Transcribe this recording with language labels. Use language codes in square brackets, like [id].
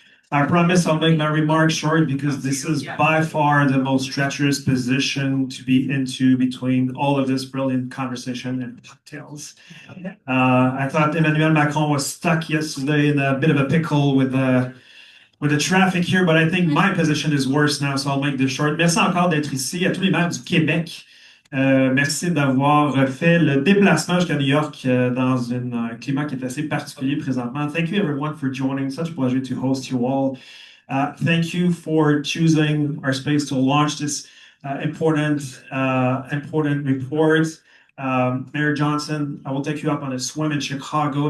[en] I promise I'll make my remarks short because this is by far the most treacherous position to be into between all of this brilliant conversation and cocktails. I thought Emmanuel Macron was stuck yesterday in a bit of a pickle with the traffic here, but I think my position is worse now, so I'll make this short. [fr] Merci encore d'être ici, à tous les maires du Québec. Merci d'avoir fait le déplacement jusqu'à New York dans un climat qui est assez particulier présentement. [en] Thank you everyone for joining. Such a pleasure to host you all. Thank you for choosing our space to launch this important report. Mayor Johnson, I will take you up on a swim in Chicago.